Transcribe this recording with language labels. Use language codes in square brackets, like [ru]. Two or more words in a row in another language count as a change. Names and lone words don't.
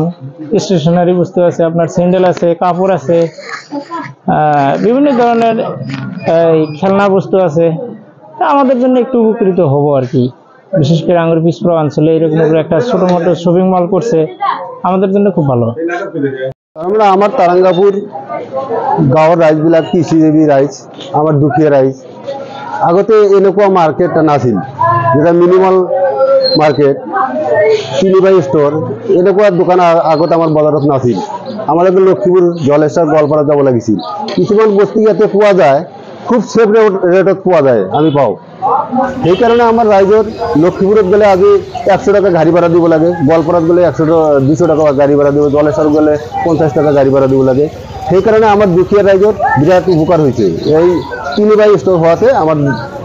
[bn] স্টেশনারি বস্তু আছে, আপনার স্যান্ডেল আছে, কাপড় আছে, বিভিন্ন ধরনের খেলনা বস্তু আছে। আমাদের জন্য একটু উপকৃত হবো আর কি। বিশেষ করে আঙ্গুর পিছপড়া অঞ্চলে এরকম একটা ছোট মোটো শপিং মল করছে, আমাদের জন্য খুব ভালো। [as] আমরা আমার তারাঙ্গাপুর গাঁৱৰ ৰাইজবিলাক কৃষিজীৱী ৰাইজ, আমাৰ দুখীয়া ৰাইজ। আগতে এনেকুৱা মাৰ্কেট নাছিল, যেটা মিনিমাল মার্কেট 3 বাই স্টোর, এনেকুৱা দোকান আগত আমাৰ বজাৰত নাছিল। আমালোকে লক্ষ্মীপুৰ, জলেশ্বৰ, গোৱালপাৰা যাব লাগিছিল। কিছুমান বস্তু ইয়াতে পোৱা যায়, খুব [en] cheap rate [as] পোৱা যায়, আমি পাওঁ। সেইকাৰণে আমাৰ ৰাইজৰ লক্ষ্মীপুৰত গ'লে আজি 100 টাকা গাড়ী ভাড়া দিব লাগে, গোৱালপাৰাত গ'লে 200 টাকা গাড়ী ভাড়া দিব, জলেশ্বৰ গ'লে 50 টাকা গাড়ী ভাড়া দিব লাগে। সেইকাৰণে আমাৰ দুখীয়া ৰাইজৰ বিৰাট উপকাৰ হৈছে এই 3 বাই স্টোর হওয়াতে। আমাৰ